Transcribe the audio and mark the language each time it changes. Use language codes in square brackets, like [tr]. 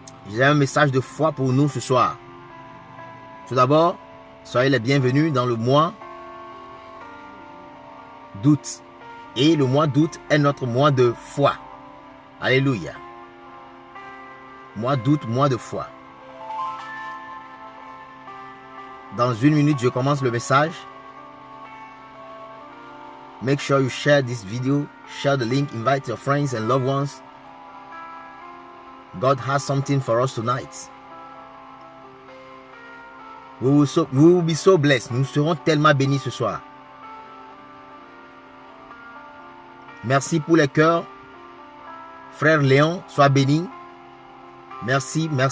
[fr] J'ai un message de foi pour nous ce soir. Tout d'abord, soyez les bienvenus dans le mois d'août. Et le mois d'août est notre mois de foi. Alléluia. Mois d'août, mois de foi. Dans une minute, je commence le message. [en] Make sure you share this video. Share the link. Invite your friends and loved ones. God has something for us tonight. We will be so blessed. [fr] Nous serons tellement bénis ce soir. Merci pour les cœurs. Frère Léon, sois béni. Merci.